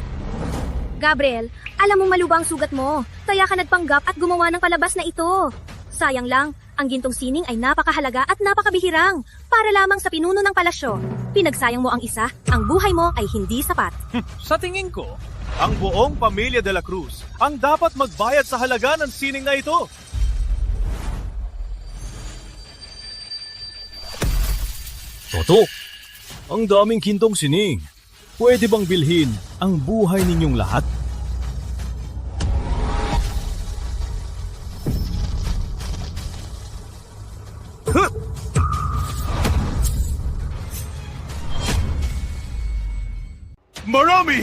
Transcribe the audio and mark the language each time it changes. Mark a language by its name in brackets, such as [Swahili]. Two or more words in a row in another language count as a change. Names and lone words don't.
[Filipino] Gabriel, alam mo malubang sugat mo. Kaya ka nagpanggap at gumawa ng palabas na ito. Sayang lang, ang gintong sining ay napakahalaga at napakabihirang. Para lamang sa pinuno ng palasyo. Pinagsayang mo ang isa, ang buhay mo ay hindi sapat. Sa tingin ko, ang buong pamilya de la Cruz ang dapat magbayad sa halaga ng sining na ito. Toto, ang daming gintong sining. Pwede bang bilhin ang buhay ninyong lahat? Marami!